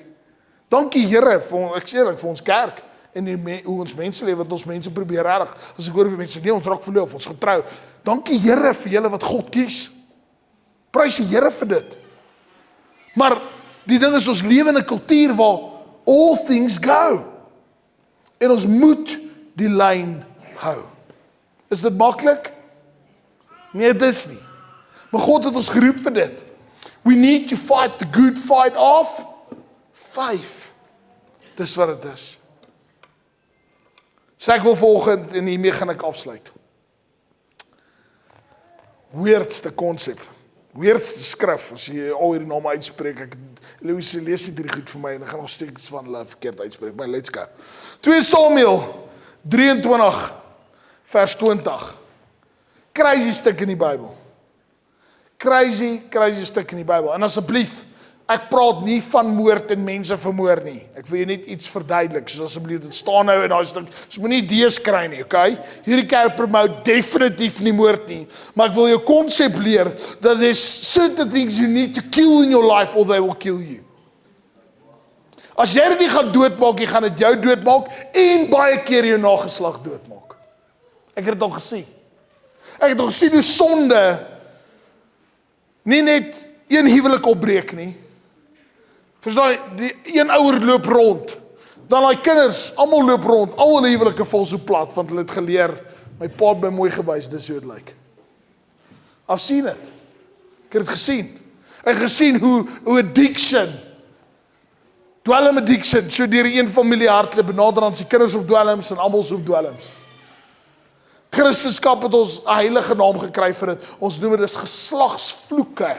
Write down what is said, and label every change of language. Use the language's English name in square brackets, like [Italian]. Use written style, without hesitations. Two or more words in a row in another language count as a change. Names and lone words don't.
[Afrikaans] Dankie Here, ek sê eerlik, vir ons kerk, en hoe ons mense lewe, wat ons mense probeer reg. As ek hoor vir mense, nee, ons raak verloof, ons getrou. Dankie Here vir julle wat God kies. Prys die Here vir dit. Maar die ding is, ons lewe in 'n kultuur waar [English] all things go. [Afrikaans] En ons moet die lyn hou. Is dit maklik? Nee, dis nie. Maar God het ons geroep vir dit. [English] We need to fight the good fight of faith. [Afrikaans] Dis wat dit is. So ek wil volgend en hiermee gaan ek afsluit. Weirdste konsep. Weirdste skrif, as jy al hierdie name uitspreek, Louis lees dit hierdie goed vir my, en ek gaan nog steeds van hulle verkeerd uitspreek, maar [English] let's go. [Afrikaans] 2 Samuel 23, vers 20. Crazy stuk in die Bybel. Crazy stuk in die Bybel. En asseblief, ek praat nie van moord en mense vermoor nie. Ek wil jy net iets verduidelik, soos asseblief, dit staan nou in daai stuk, so moenie idees kry nie, okay? Hierdie kerk promote definitief nie moord nie, maar ek wil jou konsep leer, [English] that there's certain things you need to kill in your life, or they will kill you. [Afrikaans] As jy dit nie gaan doodmaak, jy gaan dit jou doodmaak, en baie keer jou nageslag doodmaak. Ek het dit al gesien. Ek het al gesien hoe sonde, nie net een huwelik opbreek nie, verstaan, die een ouer loop rond, dan die kinders, almal loop rond, al hulle huwelike val so plat, want hulle het geleer, my pa het my mooi gewys, dis hoe het lyk. [English] I've seen it. [Afrikaans] Ek het het gesien. Ek het gesien hoe addiction, dwelm addiction, so deur een familie hardloop, benader aan sy kinders op dwelms en almal op dwelms. Christendom het ons 'n heilige naam gekry vir dit. Ons noem dit is geslagsvloeke.